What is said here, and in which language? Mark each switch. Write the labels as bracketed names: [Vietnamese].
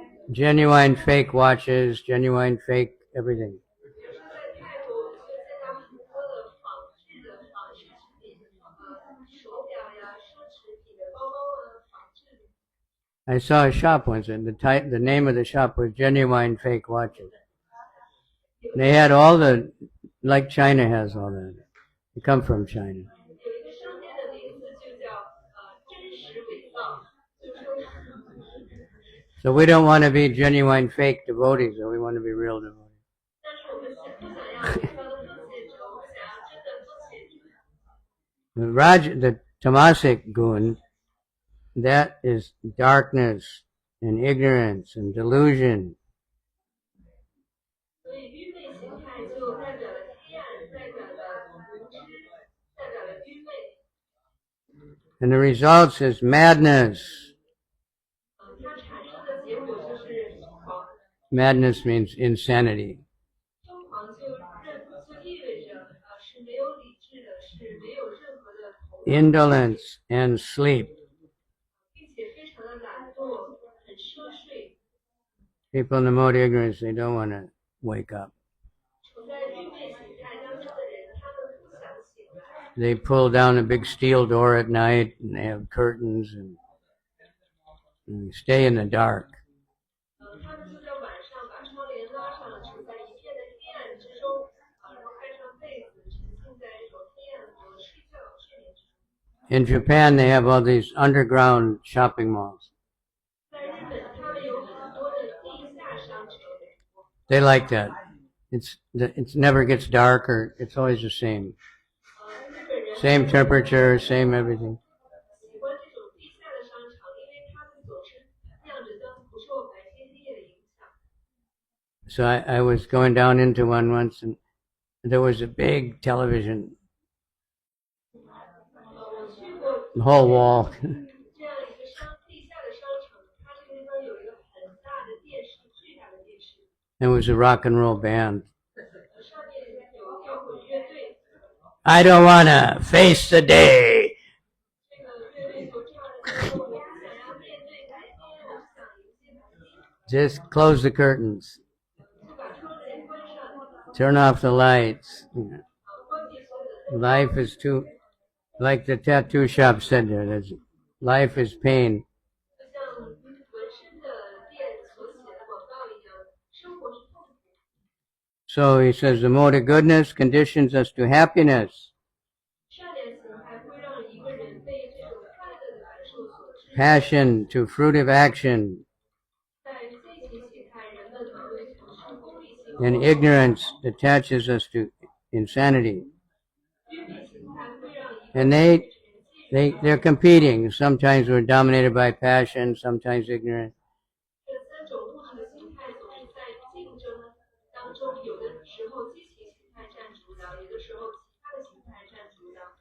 [English] Genuine fake watches, genuine fake everything. [Chinese] 比如说在泰国，我们就见到很多的仿制的仿奢侈品，手表呀、奢侈品的包包啊，仿制的。 [English] I saw a shop once, and the name of the shop was Genuine Fake Watches. They had all like China has all that. They come from China. [Chinese] 有一个商店的名字就叫真实伪造，就是说。 [English] So we don't want to be genuine fake devotees, but we want to be real devotees. [Chinese] 但是我们不想要伪造的奉献者，我们想要真的奉献者。 [English] The tamasic gun, that is darkness and ignorance and delusion. [Chinese] 所以愚昧形态就代表了黑暗，代表了无知，代表了愚昧。 [English] And the results is madness. [Chinese] 它产生的结果就是疯狂。 [English] Madness means insanity. [Chinese] 疯狂就意味着是没有理智的，是没有任何的头脑。 [English] Indolence and sleep. [Chinese] 并且非常的懒惰，很奢睡。 [English] People in the mode of ignorance, they don't want to wake up. [Chinese] 处在愚昧形态当中的人，他们不想醒来。 [English] They pull down a big steel door at night, and they have curtains, and stay in the dark. [Chinese] 他们就在晚上把窗帘拉上，处在一片的黑暗之中，然后盖上被子，沉浸在这种黑暗中睡眠之中。 [English] In Japan, they have all these underground shopping malls. [Chinese] 在日本，他们有很多的地下商城。 [English] They like that. It never gets dark, or it's always the same. [Chinese] 日本人 [English] Same temperature, same everything. [Chinese] 喜欢这种地下的商场，因为他们总是亮着灯，不受白天黑夜的影响。 [English] So I was going down into one once, and there was a big television, [Chinese] 我去过 [English] the whole wall. [Chinese] 这样一个地下的商场，它这个地方有一个很大的电视，巨大的电视， [English] It was a rock and roll band. [Chinese] 上面有摇滚乐队。 [English] I don't want to face the day. [Chinese] 这个乐队所唱的歌，我不想要面对白天，我不想迎接白天， [English] Just close the curtains, [Chinese] 就把窗帘关上， [English] turn off the lights. [Chinese] 关闭所有的灯。 [English] Life is too, like the tattoo shop said there, life is pain. [Chinese] 就像纹身的店所写的广告一样，生活是痛苦。 [English] So he says the mode of goodness conditions us to happiness, [Chinese] 善良形态会让一个人被这种快乐的感受所支配， [English] passion to fruitive action, [Chinese] 在积极形态，人们会从事功利性 [English] and ignorance attaches us to insanity. [Chinese] 愚昧形态会让一个 [English] And [Chinese] 人 [English] they're competing. Sometimes we're dominated by passion, sometimes ignorance. [Chinese] 这三种不同的形态总是在竞争当中，有的时候激情形态占主导，有的时候其他的形态占主导。